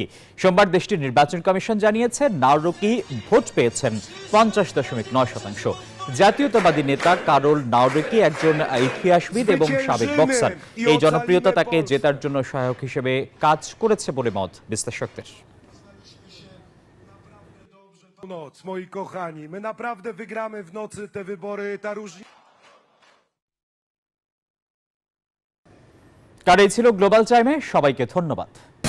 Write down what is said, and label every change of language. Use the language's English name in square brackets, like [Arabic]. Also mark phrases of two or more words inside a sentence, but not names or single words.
[Bangla] সোমবার দেশটির নির্বাচন কমিশন জানিয়েছে নাওরকি ভোট পেয়েছেন 50.9%। জাতীয়তাবাদী নেতা কারোল নাওরকি একজন ইতিহাসবিদ এবং সাবেক বক্সার। এই জনপ্রিয়তা তাকে জেতার জন্য সহায়ক হিসেবে কাজ করেছে বলে মত বিশ্লেষকদের। [Polish] Noc, moi kochani, my naprawdę wygramy w nocy te wybory, ta różnica. [Bangla] কার এই ছিল গ্লোবাল টাইমে, সবাইকে ধন্যবাদ।